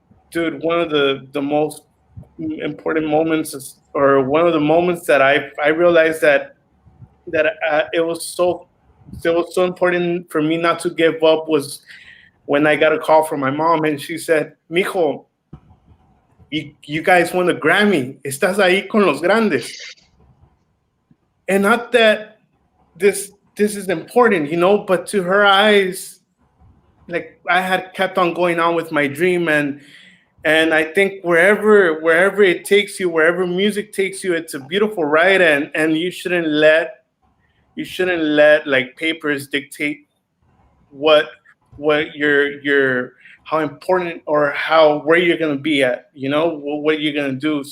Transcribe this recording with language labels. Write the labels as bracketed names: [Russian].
[English] Dude, one of the most important moments or one of the moments that I realized that it was so important for me not to give up was when I got a call from my mom, and she said, "Mijo, you guys won a Grammy. [Spanish] Estás ahí con los grandes." [English] And not that this is important, but to her eyes, like, I had kept on going on with my dream, and I think wherever it takes you, wherever music takes you, it's a beautiful ride, and you shouldn't let like papers dictate what your how important or where you're gonna be at, what you're gonna do.